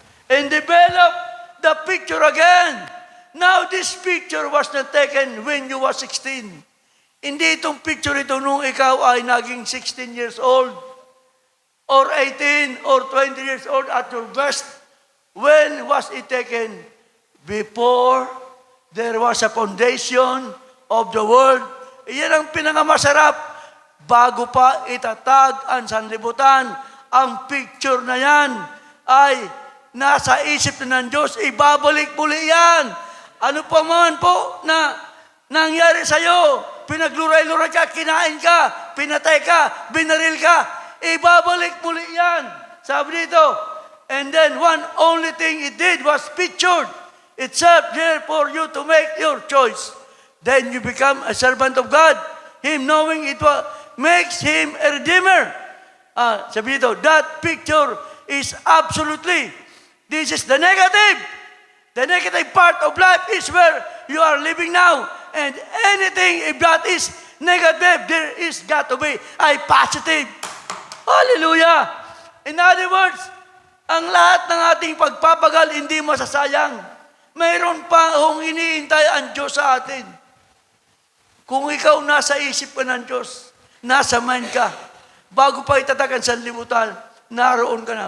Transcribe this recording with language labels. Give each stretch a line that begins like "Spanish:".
English: And develop the picture again. Now, this picture was not taken when you were 16.
Filipino: Hindi itong picture ito nung ikaw ay naging
English: 16 years old or 18 or 20 years old at your best. When was it taken? Before there was a foundation of the world.
Filipino: Iyan ang pinakamasarap. Bago pa itatag ang sanlibutan, ang picture na yan ay nasa isip na ng Diyos. Ibabalik muli yan. Ano pa man po na nangyari sa'yo, pinagluray-luray ka, kinain ka, pinatay ka, binaril ka, ibabalik muli yan. Sabi dito,
English: and then one only thing it did was pictured. It served there for you to make your choice. Then you become a servant of God. Him knowing it makes him a redeemer.
Filipino: Sabi dito,
English: that picture is absolutely, this is the negative. The negative part of life is where you are living now. And anything, if that is negative, there is got to be a positive. Hallelujah! In other words,
Filipino: ang lahat ng ating pagpapagal hindi masasayang. Mayroon pa akong iniintay ang Diyos sa atin. Kung ikaw nasa isip ka ng Diyos, nasa mind ka, bago pa itatagan sa libutan, naroon ka na.